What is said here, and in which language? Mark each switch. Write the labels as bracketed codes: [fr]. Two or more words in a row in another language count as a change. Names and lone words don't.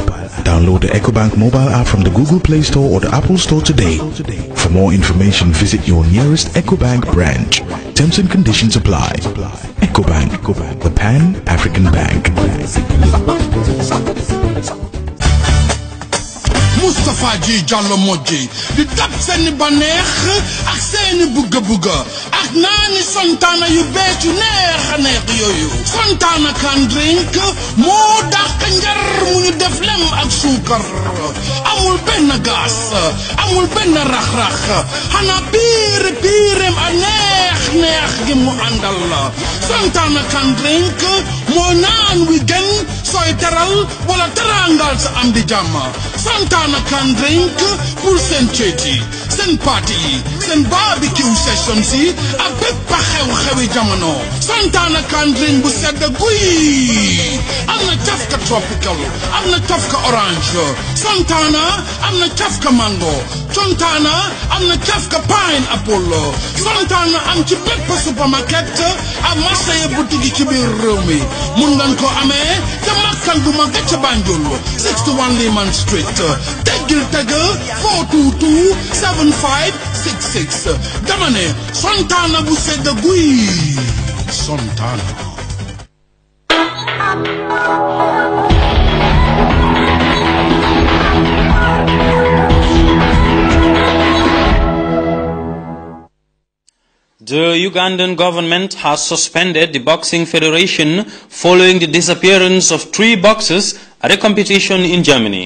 [en] Download the EcoBank mobile app from the Google Play Store or the Apple Store today. For more information, visit your nearest EcoBank branch. Terms and conditions apply. EcoBank, the Pan-African Bank. [wo] Moustapha Ji Jallo Moji di dab seeni baneex ak seeni bugga ak naani Santana yu bees yu neex yooyu Santana can drink moo dàq njar mu ñu def lem ak suukar amul benn gaas amul benn rax-rax xanaa piireem a neex gi mu àndal la Santana can drink moo naan wi gën sooy teral wala terangal sa am di jàmm Santana can drink pour seen ceeti seen party yi seen [en] barbecue sessions [wo] yi ak bépp xew-xewi jamono Santana can drink bu sedd guy am na cafka tropical am na cafka orange Santana am na cafka mango Santana am na cafka pineapple Santana am ci bépp supermarket ak marché boutique ci biir réew mi mun ngeen ko amee te makkan bu mag ca Banjul 61 Lehman Street teggil teg 422 7566 dama ne Santana bu sedd guy Santana. [en] The Ugandan government has suspended the Boxing Federation following the disappearance of 3 boxers at a competition in Germany.